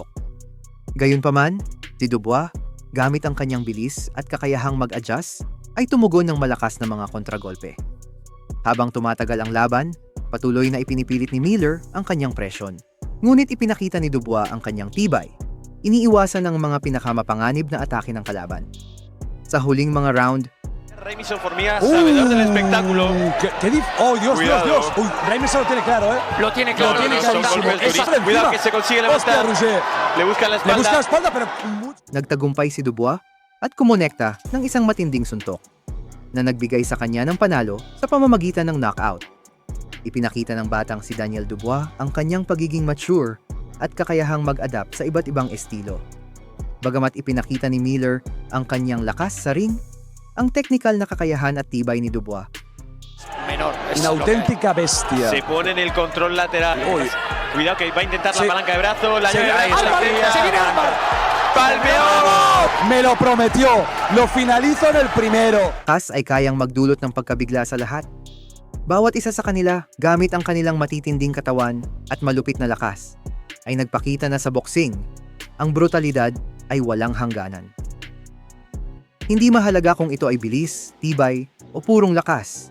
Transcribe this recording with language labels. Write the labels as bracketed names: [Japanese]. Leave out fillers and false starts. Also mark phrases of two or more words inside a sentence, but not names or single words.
[Filipino] Gayunpaman, si Dubois, gamit ang kanyang bilis at kakayahang mag-adjust, ay tumugon ng malakas na mga kontragolpe. Habang tumatagal ang laban, patuloy na ipinipilit ni Miller ang kanyang presyon. Ngunit ipinakita ni Dubois ang kanyang tibay. Iniiwasan ng mga pinakamapanganib na atake ng kalaban. Sa huling mga round, [Spanish] Remison Formiga, sabedor del espectáculo. Oh, Dios, Cuidado. Dios, Dios. Uy, Remison lo tiene claro, ¿eh? Lo tiene claro, tiene son clarísimo. golpes Esa durísimos. Cuidado encima. que se consigue Hostia, levantar. Roger. Le busca la Le busca la espalda. espalda, pero... [Filipino] nagtagumpay si Dubois at kumonekta ng isang matinding suntok na nagbigay sa kanya ng panalo sa pamamagitan ng knockout. Ipinakita ng batang si Daniel Dubois ang kanyang pagiging mature at kakayahang mag-adapt sa iba't ibang estilo. Bagamat ipinakita ni Miller ang kanyang lakas sa ring, ang technical na kakayahan at tibay ni Dubois [Spanish] Menor. Es Una lo que hay. auténtica bestia. Se pone en el control lateral. Uy. Cuidado que va a intentar Se- la palanca de brazo. La Se llave. Ahí está. Álvarez, se viene Álvarez. ¡Palmeó! Me lo prometió. Lo finalizo en el primero. [Filipino] Kas ay kayang magdulot ng pagkabigla sa lahat. Bawat isa sa kanila, gamit ang kanilang matitinding katawan at malupit na lakas, ay nagpakita na sa boxing, ang brutalidad ay walang hangganan. Hindi mahalaga kung ito ay bilis, tibay, o purong lakas.